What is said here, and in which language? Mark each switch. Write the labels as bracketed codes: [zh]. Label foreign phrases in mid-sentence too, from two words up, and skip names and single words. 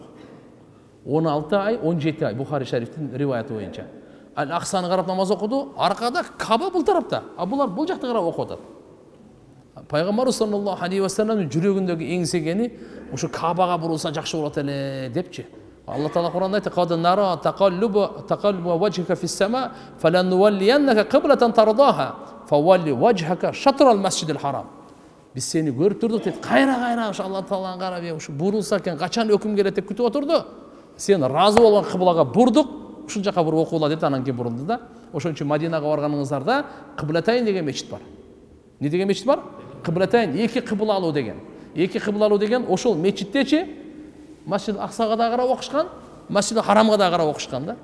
[ky] 16 ай, 17 ай Бухари шарифтин риваяты боюнча. Ал-Ақсаны карап намаз окуду, аркада Каба бул тарапта, а булар бул жакты карап окуп атат. Пайгамбар саллаллаху алейхи ва салламдын жүрөгүндөгү эң сегени ушу Кабага бурулса жакшы болот эле депчи. Алла Таала Кур'анда айтты: [ar] "قد نرى تقلب وجهك في السماء فلنولينك قبلة ترضاها فول وجهك شطر المسجد الحرام." [ky] Биз сени көрүп турдук дейт. Кайра ошо Алла Тааланы карап, ушу бурулса экен, качан өкүм келет деп күтүп отурду. Сен разы болгон кыблага бурдук, ушул жака буруп окуула деп анан кийин бурулду да. Ошон үчүн Мадинага барганыңыздарда Кыблатайн деген мечит бар. Не деген мечит бар? Кыблатайн, эки кыбла алуу деген. Эки кыбла алуу деген ошол мечиттечи Масжид Аксага да карап окушкан, Масжид Харамга да карап окушкан да.